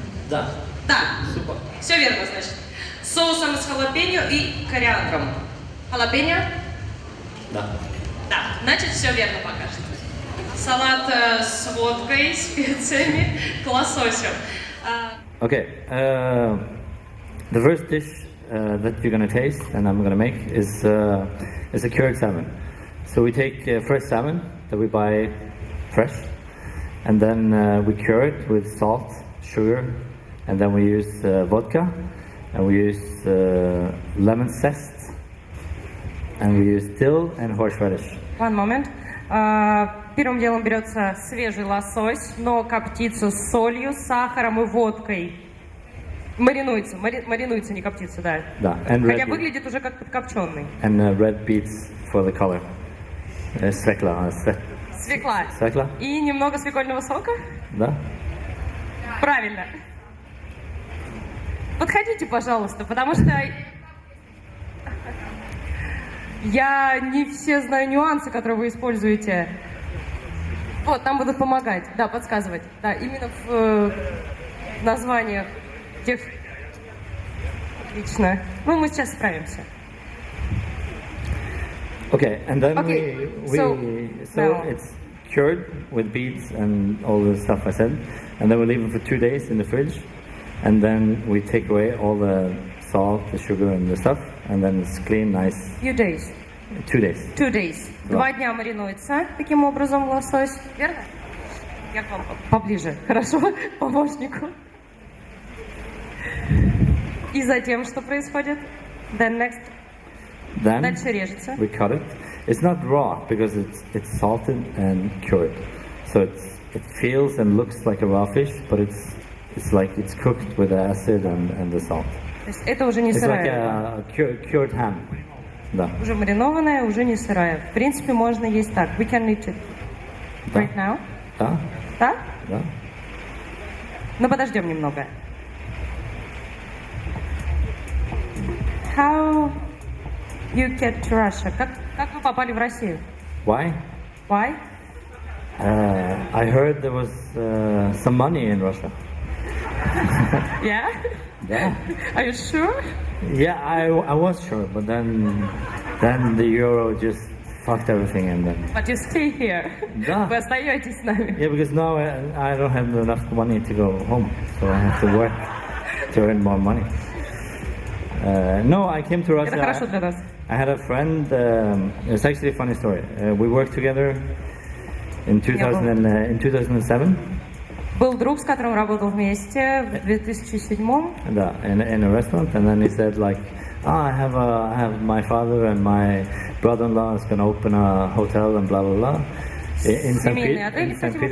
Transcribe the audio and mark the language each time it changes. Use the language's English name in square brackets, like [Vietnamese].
[Russian] Да. Да. Супер. Все верно, значит. С соусом из халапеньо и кориандром. Халапеньо? Да. Да, значит, все верно пока что. Салат с водкой, специями, к лососю. [English] Okay. The first dish that you're gonna taste and I'm gonna make is a cured salmon. So we take fresh salmon that we buy fresh, and then we cure it with salt, sugar, and then we use vodka, and we use lemon zest, and we use dill and horseradish. One moment. [Russian] Первым делом берется свежий лосось, но коптится с солью, сахаром и водкой. Маринуется, маринуется, не коптится, да. Да. Хотя выглядит уже как подкопченный. [English] And red beets for the color. Свекла. [Russian] Свекла. Свекла. И немного свекольного сока? Да. Правильно. Подходите, пожалуйста, потому что я не все знаю нюансы, которые вы используете. Вот, нам будут помогать, да, подсказывать. Да, именно в названиях тех... Отлично. Ну, мы сейчас справимся. [English] Okay, and then Okay, so now. it's cured with beets and all the stuff I said, and then we leave it for 2 days in the fridge, and then we take away all the salt, the sugar, and the stuff, and then it's clean, nice. Few days. 2 days. 2 days. [Russian] Да. 2 дня маринуется таким образом лосось. Верно? Я к вам поближе. Хорошо? Помощнику. И затем что происходит? [English] Then next. Then [Russian] Дальше режется. [English] we cut it. It's not raw because it's salted and cured, so it feels and looks like a raw fish, but it's like it's cooked with the acid and the salt. [Russian] То есть это уже не [English] It's like [Russian] сырая. [English] a cured ham. Да. [Russian] Уже маринованная, уже не сырая. В принципе, можно есть так. [English] We can eat it [Russian] Да. [English] right now. [Russian] Да. Да? Да. Но подождем немного. [English] How you get to Russia? [Russian] Как вы попали в Россию? [English] Why? Why? I heard there was some money in Russia. Yeah? Yeah. Are you sure? Yeah, I was sure, but then the euro just fucked everything, and then. But you stay here. [Russian] Да. Вы остаетесь с нами. [English] Yeah, because now I don't have enough money to go home, so I have to work to earn more money. No, I came to Russia. [Russian] Это хорошо для нас. [English] I had a friend. It's actually a funny story. We worked together in 2007. [Russian] Был друг, с которым работал вместе в 2007-м. [English] Да, in a restaurant, and then he said like, I have my father and my brother-in-law is gonna open a hotel and blah blah blah in St.